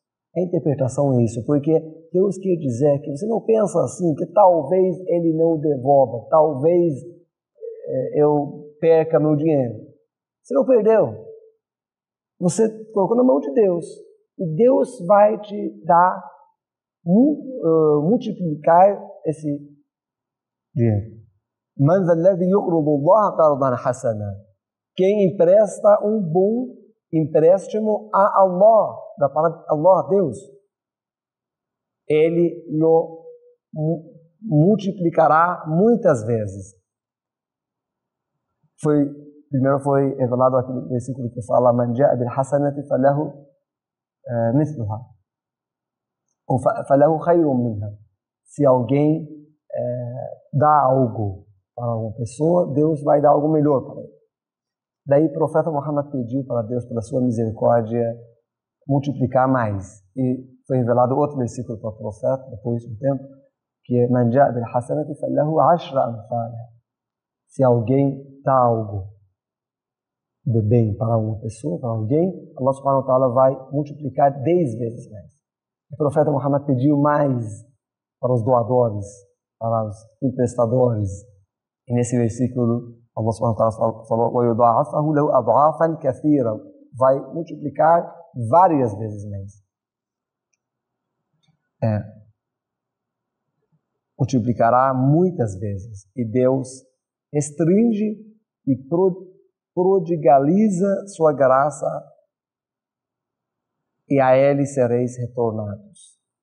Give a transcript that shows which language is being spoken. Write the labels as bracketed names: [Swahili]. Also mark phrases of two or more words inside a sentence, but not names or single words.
[Portuguese] A interpretação é isso, porque Deus quer dizer que você não pensa assim, que talvez Ele não devolva, talvez eu perca meu dinheiro. Você não perdeu. Você colocou na mão de Deus. E Deus vai te dar, multiplicar esse dinheiro. [Arabic] من ذا الذي يقرض الله قرضا حسنا. [Portuguese] Quem empresta um bom empréstimo a Allah, da palavra Allah, Deus, Ele lo multiplicará muitas vezes. Primeiro foi revelado aquele versículo que fala [Arabic] من جاء بالحسنة فله مثلها [Portuguese] ou [Arabic] فله خير منها. [Portuguese] Se alguém dá algo para uma pessoa, Deus vai dar algo melhor para ele. Daí o profeta Muhammad pediu para Deus, pela sua misericórdia, multiplicar mais. E foi revelado outro versículo para o profeta, depois de um tempo, que é [Arabic] من جاء بالحسنة فله عشر أمثالها. [Portuguese] Se alguém dá algo de bem para uma pessoa, para alguém, [Arabic] الله سبحانه وتعالى [Portuguese] vai multiplicar 10 vezes mais. O profeta Muhammad pediu mais para os doadores, para os emprestadores. E nesse versículo, [Arabic] الله سبحانه وتعالى [Portuguese] falou, [Arabic] وَيُضَاعَفَهُ لَهُ أَضْعَافًا كَثِيرًا, [Portuguese] vai multiplicar várias vezes mais. Multiplicará muitas vezes. E Deus restringe e prodigaliza sua graça e a ele sereis retornados.